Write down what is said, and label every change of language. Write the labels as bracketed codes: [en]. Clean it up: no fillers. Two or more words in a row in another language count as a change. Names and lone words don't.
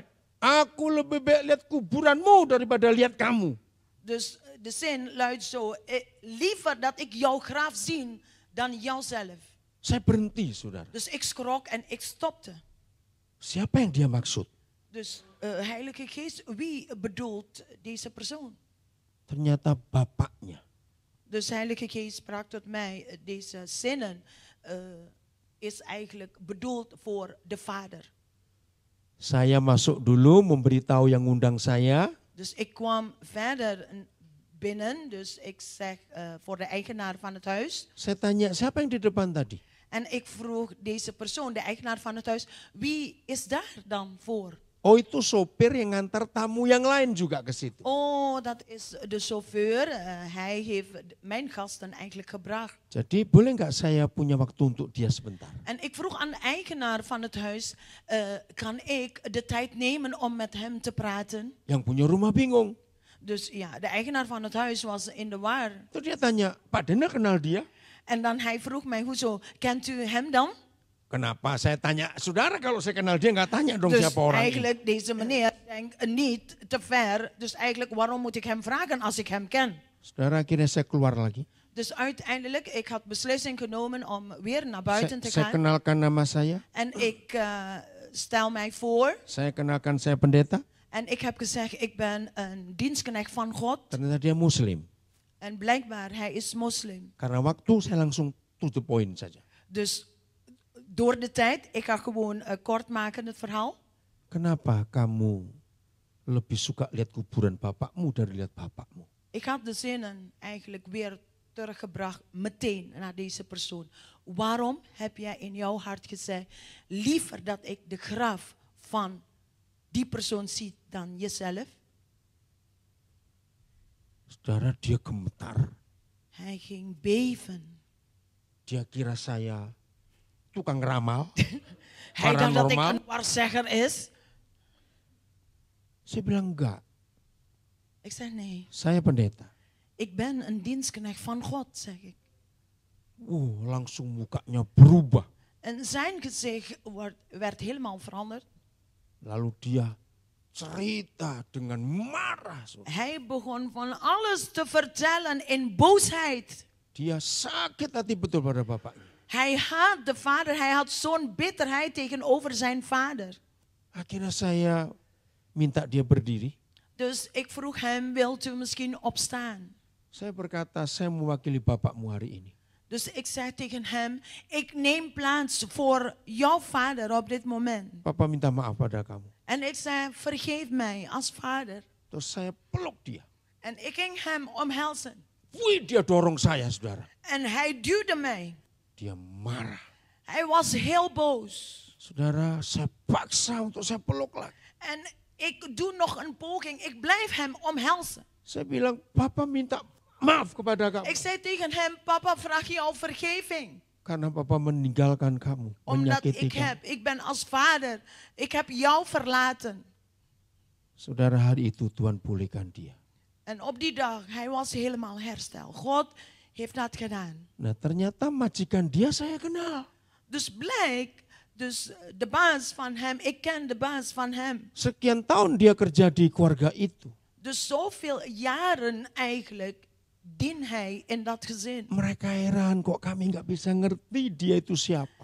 [id] Aku lebih baik lihat kuburanmu daripada lihat kamu. [nl] Dus de zin luidt zo. Liever dat ik jouw graf zie dan jouzelf. [id] Saya berhenti, saudara. [nl] Dus ik schrok en ik stopte. [id] Siapa yang dia maksud? [nl] Dus Heilige Geest, wie bedoelt deze persoon? [id] Ternyata bapaknya. [nl] Dus Heilige Geest sprak tot mij. Deze zinnen is eigenlijk bedoeld voor de vader. [id] Saya masuk dulu memberitahu yang ngundang saya. [nl] Dus ik kwam verder binnen. Dus ik zeg voor de eigenaar van het huis. [id] Saya tanya, siapa yang di depan tadi? [nl] En ik vroeg deze persoon, de eigenaar van het huis, wie is daar dan voor? [id] Oh, itu sopir yang ngantar tamu yang lain juga ke situ. [nl] Oh, dat is de chauffeur. Hij heeft mijn gasten eigenlijk gebracht. [id] Jadi boleh nggak saya punya waktu untuk dia sebentar? [nl] En ik vroeg aan de eigenaar van het huis, kan ik de tijd nemen om met hem te praten? [id] Yang punya rumah bingung. [nl] Dus ja, de eigenaar van het huis was in de war. [id] Terus dia tanya, Pak Dena kenal dia? [nl] En dan hij vroeg mij, hoezo, kent u hem dan? [id] Kenapa saya tanya, saudara kalau saya kenal dia nggak tanya dong [nl] Dus [id] siapa orang ini. [nl] eigenlijk deze meneer denkt niet te ver. Dus eigenlijk waarom moet ik hem vragen als ik hem ken? [id] Saudara, akhirnya saya keluar lagi. [nl] Dus uiteindelijk, ik had beslissing genomen om weer naar buiten te [id] Saya [nl] gaan. [id] kenalkan nama saya. [nl] En ik stel mij voor. [id] Saya kenalkan saya pendeta. [nl] En ik heb gezegd, ik ben een dienstknecht van God. [id] Ternyata dia muslim. [nl] En blijkbaar, hij is moslim. [id] Karena waktu saya langsung [en] to the point [id] saja. [nl] Dus door de tijd, ik ga gewoon kort maken het verhaal. [id] Kenapa kamu lebih suka lihat kuburan bapakmu dari lihat bapakmu? [nl] Ik had de zinnen eigenlijk weer teruggebracht meteen naar deze persoon. Waarom heb jij in jouw hart gezegd, liever dat ik de graf van die persoon zie dan jezelf? [id] Saudara, dia gemetar. [nl] Hij ging beven. [id] Dia kira saya tukang ramal. [nl] Hij dacht dat ik Paranormal. een waarzegger is. [id] Saya bilang enggak, [nl] Ik zeg nee, [id] saya pendeta. [nl] ik ben een dienstknecht van God, zeg ik. [id] Langsung mukanya berubah. [nl] En zijn gezicht werd helemaal veranderd. [id] Lalu dia cerita dengan marah. Saudara. [nl] Hij begon van alles te vertellen in boosheid. [id] Dia sakit hati betul pada bapaknya. [nl] Hij had de vader, hij had zo'n bitterheid tegenover zijn vader. [id] Akhirnya saya minta dia berdiri. [nl] Dus ik vroeg hem, wilt u misschien opstaan? [id] Saya berkata, saya mewakili bapakmu hari ini. [nl] Dus ik zei tegen hem, ik neem plaats voor jouw vader op dit moment. [id] Papa minta maaf pada kamu. [nl] En ik zei, vergeef mij als vader. [id] Terus saya peluk dia. [nl] En ik ging hem omhelzen. [id] Wih, dia dorong saya, saudara. [nl] En hij duwde mij. [id] Dia marah. [nl] Hij was heel boos. [id] Saudara, saya paksa untuk saya peluk lagi. [nl] En ik doe nog een poging, ik blijf hem omhelzen. [id] Saya bilang, Papa minta maaf kepada kamu. [nl] Ik zei tegen hem, papa vraag jou vergeving. [id] Karena Papa meninggalkan kamu, [nl] Omdat [id] menyakiti kamu. [nl] ik ben als vader, ik heb jou verlaten. [id] Saudara, hari itu Tuhan pulihkan dia. [nl] En op die dag, hij was helemaal hersteld. God heeft dat gedaan. [id] Nah, ternyata majikan dia saya kenal. [nl] Dus blijkt, dus de baas van hem, ik ken de baas van hem. [id] Sekian tahun dia kerja di keluarga itu. [nl] Dus zoveel jaren eigenlijk dient hij in dat gezin. [id] Mereka heran kok kami nggak bisa ngerti dia itu siapa.